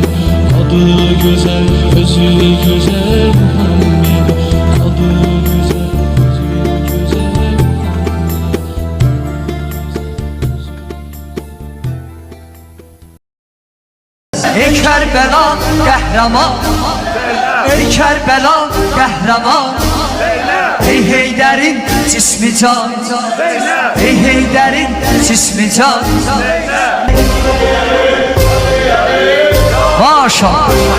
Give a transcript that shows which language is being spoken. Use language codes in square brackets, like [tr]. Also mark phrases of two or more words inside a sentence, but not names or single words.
[tr] Adı güzel, özü güzel Muhammed. Adı güzel, özü güzel Muhammed. [az] Ey Kerbela qəhrəman, ey Kerbela qəhrəman, ey Heydərin cismi can, ey Heydərin cismi can. Maşallah.